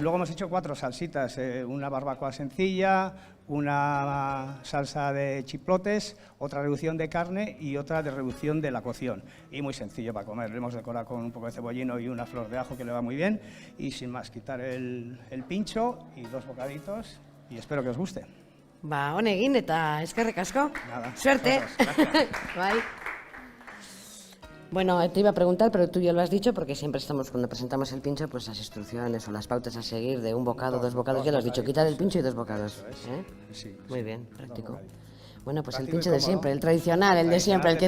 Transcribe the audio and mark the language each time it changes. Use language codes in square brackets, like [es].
[es] Luego hemos hecho 4 salsitas, una barbacoa sencilla, una salsa de chiplotes, otra reducción de carne y otra de reducción de la cocción. Y muy sencillo para comer. Le hemos decorado con un poco de cebollino y una flor de ajo que le va muy bien. Y sin más, quitar el pincho y 2 bocaditos y espero que os guste. [eu] Va, honegin eta eskerrik asko. [es] Nada. Suerte. Bye. Bueno, te iba a preguntar, pero tú ya lo has dicho, porque siempre estamos, cuando presentamos el pincho, pues las instrucciones o las pautas a seguir de un bocado, 2 bocados, ya lo has dicho, quitar el pincho y 2 bocados. Sí, muy bien, práctico. Bueno, pues práctico el pincho de siempre, el tradicional, el de tradicional siempre, el que